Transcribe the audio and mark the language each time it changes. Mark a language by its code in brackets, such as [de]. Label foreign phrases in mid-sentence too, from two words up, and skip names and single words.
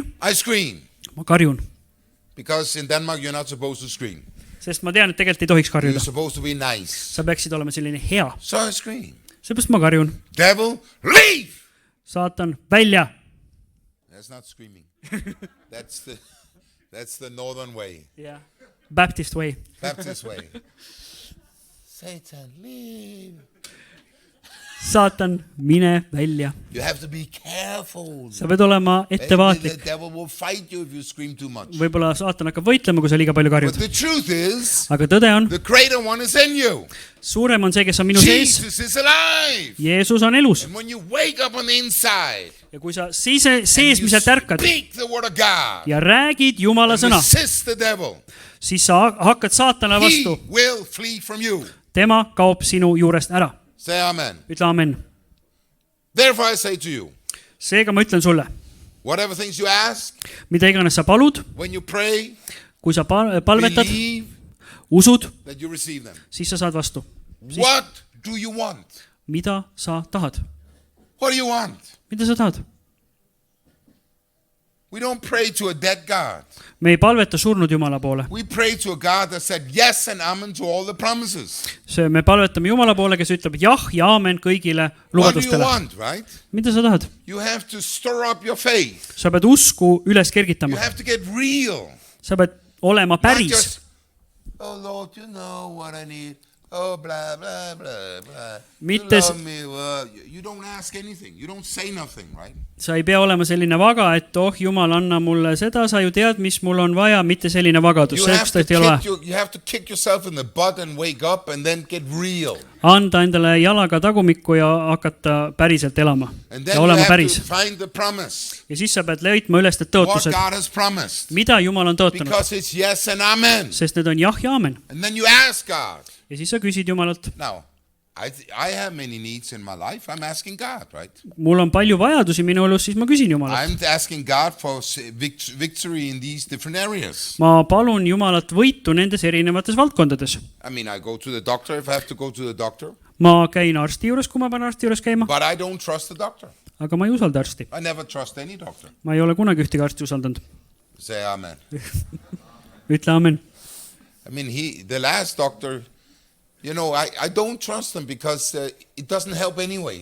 [en] I scream. [et] ma karjun. [en] Because in Denmark, you're not supposed to scream. [et] Sest ma tean, et tegelikult ei tohiks [en] You're [et] karjuda. [en] supposed to be nice. [et] Sa peaksid olema selline hea. [en] So I scream. [et] Seepärast ma karjun. [en] Devil, leave! [et] Saatan, välja. [en] That's not screaming. That's the northern way. Baptist way. Baptist way. Satan, leave. [et] Saatan, mine välja. [en] You have to be careful. [et] Sa pead olema [en] Maybe the [et] ettevaatlik. [en] devil will fight you if you scream too much. [et] Võib-olla saatan hakkab võitlema, kui sa liiga palju [en] But [et] karjud. [en] the truth is, [et] Aga tõde on, [en] the greater one is in you. [et] suurem on see, kes on minu sees. [en] Jesus is alive. [et] Jeesus on elus. [en] And when you wake up on the inside, [et] Ja kui sa [en] and [et] seesmiselt [en] you [et] ärkad [en] speak the word of God, [et] ja räägid Jumala [en] and [et] sõna, [en] resist the devil, [et] siis sa hakkad saatana [en] he [et] vastu. [en] will flee from you. [et] Tema kaob sinu juurest ära. [en] Say amen. [et] Ütle amen. [en] Therefore I say to you, [et] Seega ma ütlen sulle, [en] whatever things you ask, [et] mida iganes sa palud, [en] when you pray, [et] kui sa palvetad, [en] believe [et] usud, [en] that you receive them. [et] siis sa saad vastu. [en] What do you want? [et] Mida sa tahad? [en] What do you want? [et] mida sa tahad? [en] We don't pray to a dead God. [et] Me ei palveta surnud Jumala poole. [en] We pray to a God that said yes and amen to all the promises. [et] Me palvetame Jumala poole, kes ütleb jah ja aamen kõigile [en] What do you [et] lubadustele. [en] want, right? [et] Mida sa tahad? [en] You have to stir up your faith. [et] Sa pead usku üles [en] You [et] kergitama. [en] have to get real. [et] Sa pead olema [en] Not [et] päris. [en] just, oh Lord, you know what I need. Oh, blah, blah, blah, blah. You [et] Mitte- [en] love me. Well, you don't ask anything. You don't say nothing, right? [et] Sa ei pea olema selline vaga, et oh Jumal, anna mulle seda, sa ju tead, mis mul on vaja, mitte selline vagadus. [en] You have to kick yourself in the butt and wake up and then get real. [et] Anda endale jalaga tagumikku ja hakata päriselt elama. [en] And [et] Ja [en] then you [et] olema [en] have [et] päris. [en] to find the promise. [et] Ja siis sa pead leidma üles need [en] What [et] tõotused. [en] God has promised. [et] Mida Jumal on tõotanud? [en] Because it's yes and amen. [et] Sest need on jah ja aamen. [en] And then you ask God. [et] Ja siis sa küsid Jumalalt. [en] Now, I have many needs in my life. I'm asking God, right? [et] Mul on palju vajadusi minu elus, siis ma küsin Jumalalt. [en] I'm asking God for victory in these different areas. [et] Ma palun Jumalat võitu nendes erinevates valdkondades. [en] I mean, I go to the doctor if I have to go to the doctor. [et] Ma käin arsti juures, kui ma pean arsti juures käima. [en] But I don't trust the doctor. [et] Aga ma ei usalda arsti. [en] I never trust any doctor. [et] Ma ei ole kunagi ühtegi arsti usaldanud. [en] Say amen. [et] Ütle amen. [en] I mean, the last doctor, you know, I don't trust them because it doesn't help anyway.